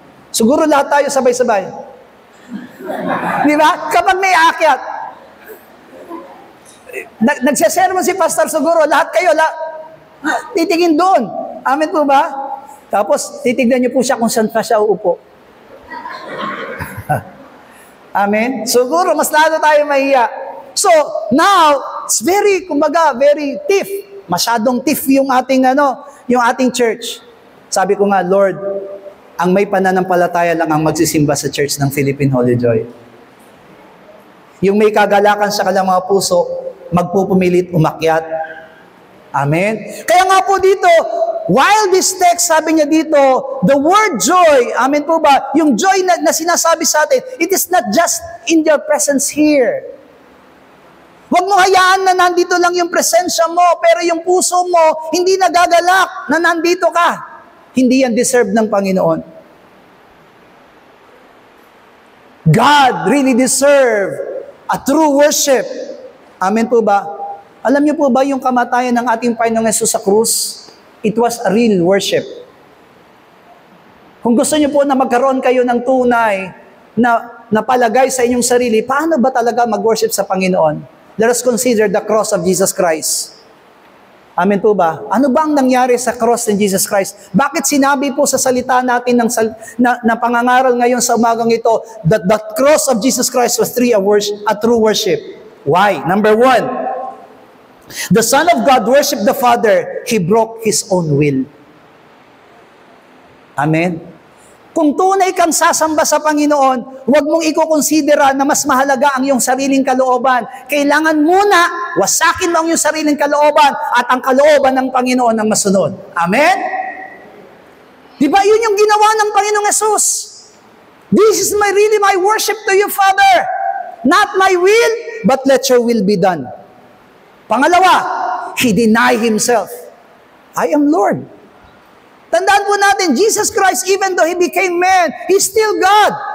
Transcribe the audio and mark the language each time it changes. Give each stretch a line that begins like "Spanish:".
Filipino: Siguro lahat tayo sabay-sabay. Di ba? Kapag may aakyat, nagsasermon si pastor siguro, lahat kayo, titingin doon. Amen po ba? Tapos, titignan niyo po siya kung saan pa siya uupo. Amen? Siguro, mas lalo tayo mahiya.
English: So, now, it's very,
Filipino: kumbaga,
English: very tiff.
Filipino: Masyadong tiff yung ating church. Sabi ko nga, Lord, ang may pananampalataya lang ang magsisimba sa church ng Philippine Holy Joy. Yung may kagalakan sa kanilang mga puso, magpupumilit umakyat. Amen? Kaya nga po dito,
English: while this text,
Filipino: sabi niya dito,
English: the word joy,
Filipino: amen po ba? Yung joy na sinasabi sa atin,
English: it is not just in your presence here.
Filipino: Huwag mo hayaan na nandito lang yung presensya mo, pero yung puso mo, hindi nagagalak na nandito ka. Hindi yan deserve ng Panginoon.
English: God really deserve a true worship.
Filipino: Amen po ba? Alam niyo po ba yung kamatayan ng ating Panginoong Hesus sa krus?
English: It was a real worship.
Filipino: Kung gusto niyo po na magkaroon kayo ng tunay na palagay sa inyong sarili, paano ba talaga mag-worship sa Panginoon?
English: Let us consider the cross of Jesus Christ.
Filipino: Amen po ba? Ano ba ang nangyari sa cross ng Jesus Christ? Bakit sinabi po sa salita natin na pangangaral ngayon sa umagang ito
English: that the cross of Jesus Christ was a true worship?
Filipino: Why?
English: Number one, the Son of God worshiped the Father. He broke His own will.
Filipino: Amen? Kung tunay kang sasamba sa Panginoon, huwag mong ikukonsidera na mas mahalaga ang iyong sariling kalooban. Kailangan muna, wasakin mo ang iyong sariling kalooban at ang kalooban ng Panginoon ang masunod. Amen? Di ba yun yung ginawa ng Panginoong Yesus?
English: This is really my worship to you, Father. Not my will, but let your will be done.
Filipino: Pangalawa,
English: He denied Himself. I am Lord.
Filipino: Tandaan po natin,
English: Jesus Christ, even though He became man, He's still God.